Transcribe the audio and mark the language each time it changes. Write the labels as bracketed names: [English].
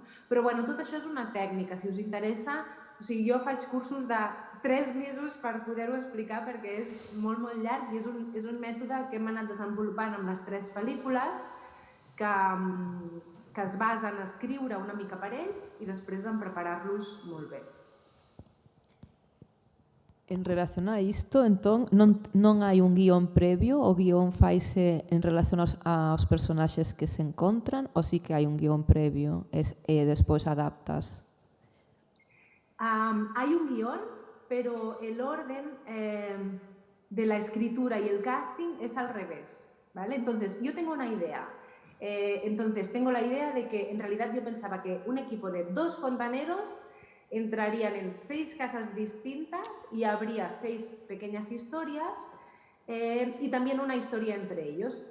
[Catalan] Però tot això és una tècnica, si us interessa. O sigui, jo faig cursos de 3 mesos per poder-ho explicar perquè és molt, molt llarg i és un mètode que hem anat desenvolupant amb les 3 pel·lícules que es basa en escriure una mica per ells i després en preparar-los molt bé. [Galician] En relación a isto, entón, non hai un guión previo, o guión faise en relación aos personaxes que se encontran, ou sí que hai un guión previo e despois adaptas? [Spanish] Hay un guión, pero el orden de la escritura y el casting es al revés, ¿vale? Entonces, yo tengo una idea. Entonces, tengo la idea de que en realidad yo pensaba que un equipo de 2 fontaneros entrarían en 6 casas distintas y habría 6 pequeñas historias y también una historia entre ellos.